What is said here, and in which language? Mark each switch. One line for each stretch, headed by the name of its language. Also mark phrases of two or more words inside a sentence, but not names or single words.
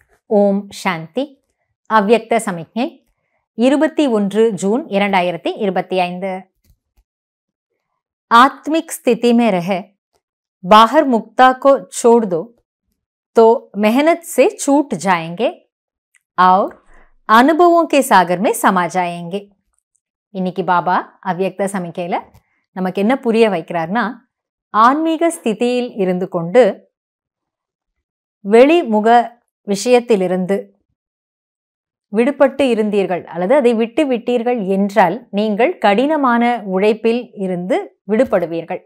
Tamil: ஓம் சாந்தி. அவ்யக்த சமிக்ஞை 21 जून 2025।
Hindi: आत्मिक स्थिति में रहे, बाहर मुक्ता को छोड़ दो तो मेहनत से छूट जाएंगे और अनुभवों के सागर में समा जाएंगे।
Tamil: இன்னைக்கு பாபா அவ்யக்த சமிக்கையில நமக்கு என்ன புரிய வைக்கிறார்னா, ஆன்மீக ஸ்திதியில் இருந்து கொண்டு வெளிமுக விஷயத்திலிருந்து விடுபட்டு இருந்தீர்கள் அல்லது அதை விட்டு விட்டீர்கள் என்றால் நீங்கள் கடினமான உழைப்பில் இருந்து விடுபடுவீர்கள்.